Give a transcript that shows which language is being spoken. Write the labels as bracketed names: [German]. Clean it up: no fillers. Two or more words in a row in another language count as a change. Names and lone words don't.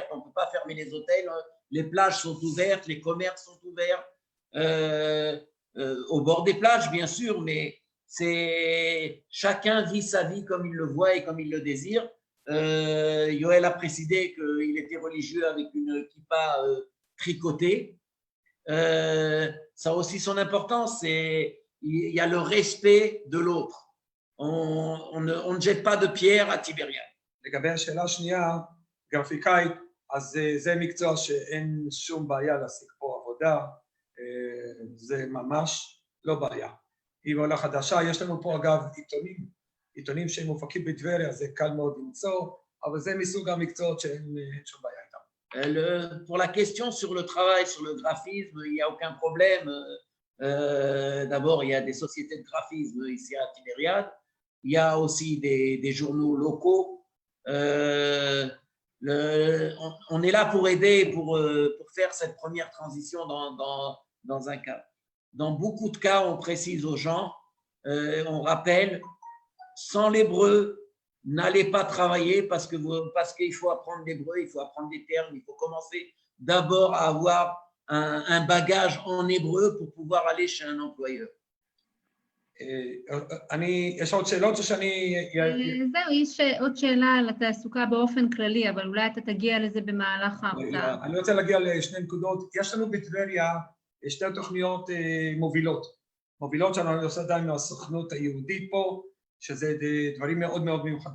[French] On ne peut pas fermer les hôtels, les plages sont ouvertes, les commerces sont ouverts, au bord des plages bien sûr, mais chacun vit sa vie comme il le voit et comme il le désire. Yoël a précisé qu'il était religieux avec une kippa tricotée. Ça a aussi son importance, il y a le respect de l'autre. On ne jette pas de pierre à Tibériade. [Hebrew] לגבי השאלה השנייה, גרפיקאית, אז זה מקצוע שאין שום בעיה להשיג פה עבודה, זה ממש לא בעיה. היא עולה חדשה, יש לנו פה אגב עיתונים שהם מופקים בטבריה, זה קל מאוד למצוא, אבל זה מסוג המקצועות שאין שום בעיה איתם. [French] Pour la question sur le travail, sur le graphisme, il n'y a aucun problème. D'abord, il y a des sociétés de graphisme ici à Tibériade. Il y a aussi des journaux locaux. On est là pour aider, pour faire cette première transition dans un cas. Dans beaucoup de cas, on précise aux gens, on rappelle, sans l'hébreu, n'allez pas travailler parce qu'il faut apprendre l'hébreu, il faut apprendre des termes, il faut commencer d'abord à avoir un bagage en hébreu pour pouvoir aller chez un employeur. [Hebrew] יש עוד שאלות שאני... זהו, יש עוד שאלה על התעסוקה באופן כללי, אבל אולי אתה תגיע לזה במהלך ההרצאה. אני רוצה להגיע לשני נקודות. יש לנו בטבריה שתי תוכניות מובילות שאנחנו עושה עדיין מהסוכנות היהודית פה, שזה דברים מאוד מאוד מיוחדים.